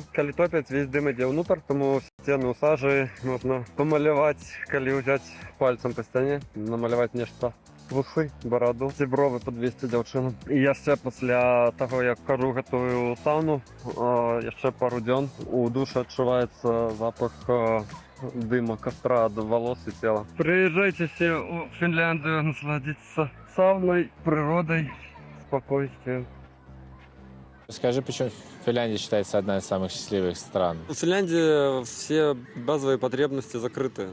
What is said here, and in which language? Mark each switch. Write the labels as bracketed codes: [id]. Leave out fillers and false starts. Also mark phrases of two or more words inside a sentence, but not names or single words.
[be] Калі топяць, весь дым ідзе ўнутр, таму сцены ў сажы можна памаляваць, калі ўзяць пальцам па сцяне, намаляваць нешта. Вусы, бараду, ці бровы падвесці дзяўчыну. І яшчэ пасля таго, як кажу гэтую сауну, яшчэ пару дзён у душы адчуваецца запах дыма, костра ад [ru] волос и тела. Приезжайте все в Финляндию насладиться сауной, природой, спокойствием. Скажи, почему Финляндия считается одной из самых счастливых стран? В Финляндии все базовые потребности закрыты.